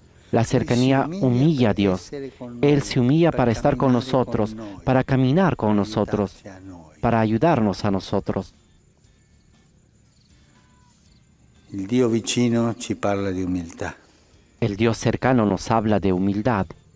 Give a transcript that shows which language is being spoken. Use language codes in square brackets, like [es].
[es] La cercanía humilla a Dios. Él se humilla para estar con nosotros, para caminar con nosotros, para ayudarnos a nosotros. [it] El Dio vicino ci parla di umiltà. [es] El Dios cercano nos habla de humildad.